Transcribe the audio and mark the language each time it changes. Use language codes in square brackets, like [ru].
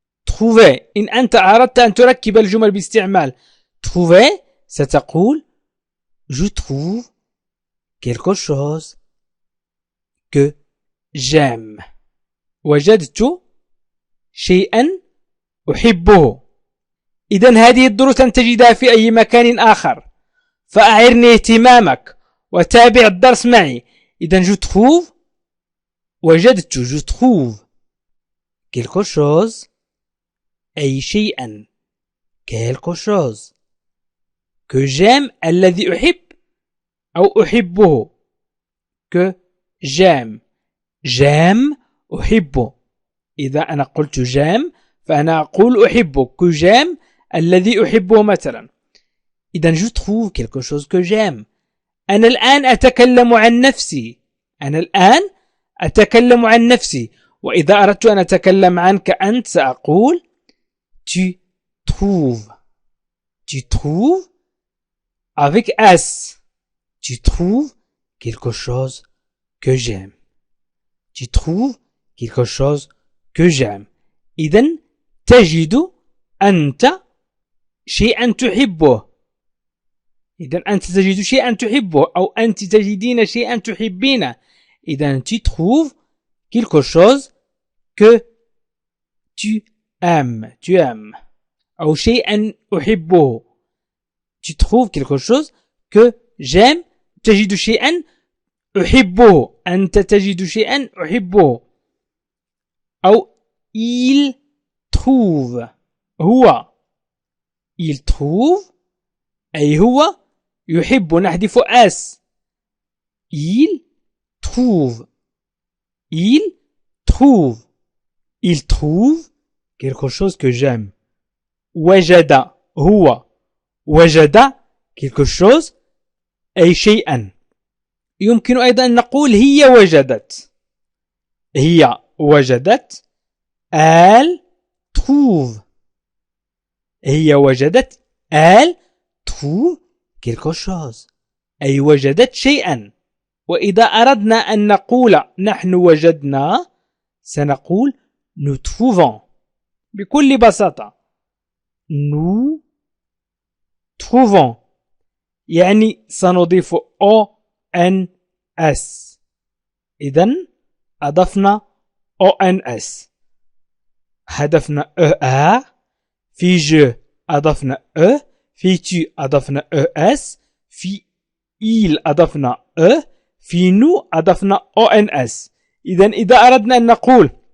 [ar] trouver إن أنت أردت أن تركب الجمل باستعمال trouver ستقول [fr] je trouve quelque chose que j'aime. [ar] وجدت شيئا أحبه. إذن هذه الدروس لن تجدها في أي مكان آخر، فأعرني اهتمامك وتابع الدرس معي. إذن [fr] je trouve [ar] وجدت [fr] je trouve quelque chose [ar] أي شيئا [fr] quelque chose que j'aime [ar] الذي أحب أو أحبه [fr] que j'aime j'aime [ar] أحبه. إذا أنا قلت [fr] j'aime [ar] فأنا أقول أحبه [fr] que j'aime [ar] الذي أحبه مثلا. إذن [fr] je trouve quelque chose que j'aime. [ar] أنا الآن أتكلم عن نفسي، أنا الآن أتكلم عن نفسي. وإذا أردت أن أتكلم عنك أنت سأقول [fr] tu trouves avec S. tu trouves quelque chose que j'aime. tu trouves quelque chose que j'aime. [ar] إذن تجد أنت شيئا تحبه. إذن أنت تجد شيئا تحبه أو أنت تجدين شيئا تحبينه. إذن [fr] tu trouves quelque chose que tu aimes [ar] أو شيئا أحبه. [fr] tu trouves quelque chose que j'aime، [ar] تجد شيئا أحبه، أنت تجد شيئا أحبه. أو [fr] il trouve [ar] هو، il trouve أي هو يحب، نحذف اس. [fr] il trouve quelque chose que j'aime. [ar] وجد هو، وجد [fr] quelque chose [ar] أي شيئا. يمكن أيضا أن نقول هي وجدت [fr] elle trouve، [ar] هي وجدت [fr] elle trouve quelque chose [ar] أي وجدت شيئا. وإذا أردنا أن نقول نحن وجدنا سنقول [fr] nous trouvons [ar] بكل بساطة nous trouvons يعني سنضيف ONS إذن أضفنا ONS هدفنا ER في je أضفنا E في tu أضفنا ES في il أضفنا E في nous أضفنا ONS إذا أردنا أن نقول